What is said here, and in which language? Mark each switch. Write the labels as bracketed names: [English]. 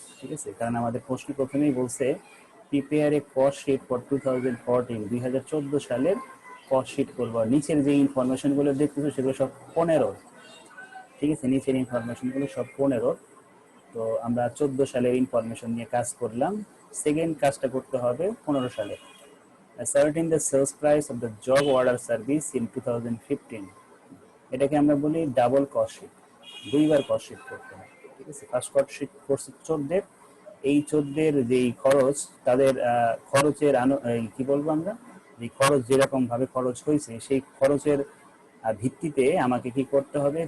[Bangla] ঠিক আছে, কারণ আমাদের প্রশ্ন প্রথমেই বলছে [English] prepare a cost sheet for 2014, [Bangla] 2014 সালের কস্ট শিট করবো। নিচের যে ইনফরমেশন গুলো দেখতেছো সেগুলো সব 15। ঠিক আছে, নিচের ইনফরমেশন গুলো সব 15। তো আমরা 14 সালের ইনফরমেশন নিয়ে কাজ করলাম। সেকেন্ড কাজটা করতে হবে 15 সালে। [English] Ascertain the sales price of the job order service in 2015। [Bangla] এটাকে আমরা বলি ডাবল কস্ট শিট, দুইবার কস্ট শিট করতে হয়। ঠিক আছে, ফার্স্ট কস্ট শিট করছে 14। এই 14 যেই খরচ, তাদের খরচের কি বলবো আমরা, যে খরচ যেরকম ভাবে খরচ হয়েছে সেই খরচের ভিত্তিতে আমাকে কি করতে হবে?